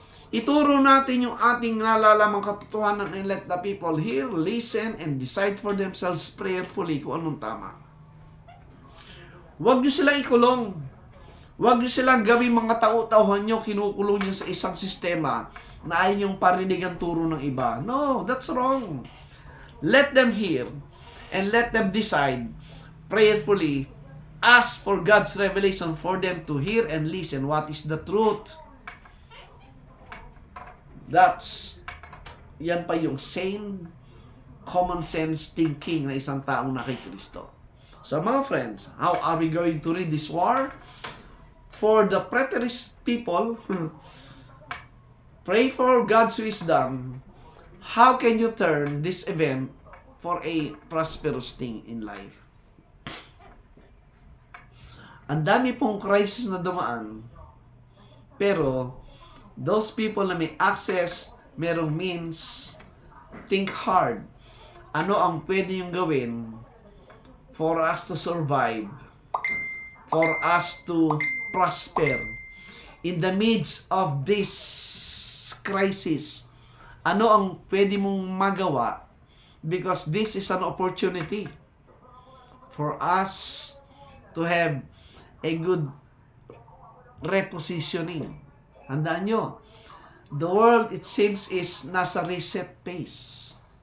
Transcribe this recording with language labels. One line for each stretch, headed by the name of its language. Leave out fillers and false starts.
Filipino: Ituro natin yung ating nalalamang katotohanan
English: and let the people hear, listen, and decide for themselves prayerfully
Filipino: kung anong tama. Huwag nyo silang ikulong. Huwag nyo silang gawin mga tao-tauhan nyo, kinukulong nyo sa isang sistema na ayaw nyong parinig ang turo ng iba.
English: No, that's wrong. Let them hear. and let them decide prayerfully. Ask for God's revelation for them to hear and listen what is the truth.
Filipino: Yan pa yung sane, common sense thinking na isang taong nakikristo. So mga friends,
English: how are we going to read this war? For the preterist people, pray for God's wisdom. How can you turn this event for a prosperous thing in life?
Filipino: Ang dami pong crisis na dumaan,
English: pero those people
Filipino: na may access, merong means, think hard. Ano ang pwede yung gawin
English: for us to survive, for us to prosper in the midst of this crisis?
Filipino: Ano ang pwede mong magawa?
English: Because this is an opportunity for us to have a good repositioning. Handaan nyo, the world, it seems, is nasa reset phase.